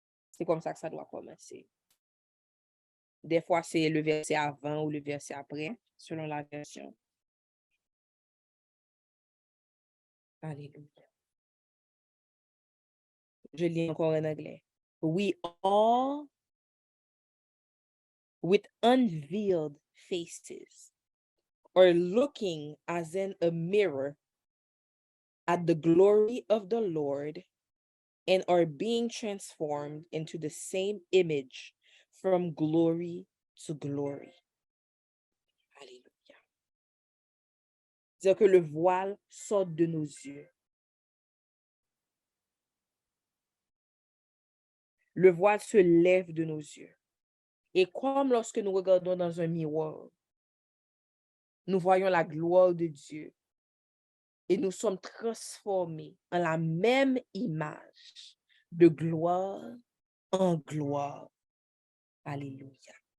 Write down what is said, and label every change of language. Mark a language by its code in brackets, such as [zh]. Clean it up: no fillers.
[fr] C'est comme ça que ça doit commencer. Des fois, c'est le verset avant ou le verset après, selon la version. Alléluia. Je lis encore en anglais. [en] We all with unveiled faces are looking as in a mirror at the glory of the Lord and are being transformed into the same image from glory to glory. [fr] Alléluia. C'est-à-dire que le voile sort de nos yeux. Le voile se lève de nos yeux. Et comme lorsque nous regardons dans un miroir, nous voyons la gloire de Dieu et nous sommes transformés en la même image, de gloire en gloire. Alléluia.